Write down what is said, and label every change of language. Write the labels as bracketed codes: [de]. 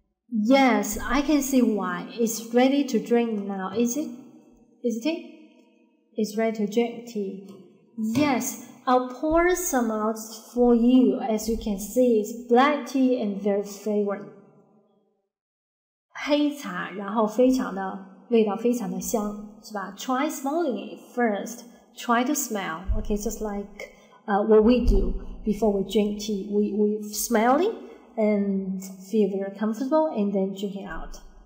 [en] Yes, I can see why. It's ready to drink now, is it? Isn't it? is ready to drink tea. Yes, I'll pour some out for you. As you can see, it's black tea and very fragrant. [zh] 黑茶，然后非常的味道非常的香，是吧？ [en] Try smelling it first. Try to smell. Okay, just like what we do before we drink tea. We smell it and feel very comfortable and then drink it out.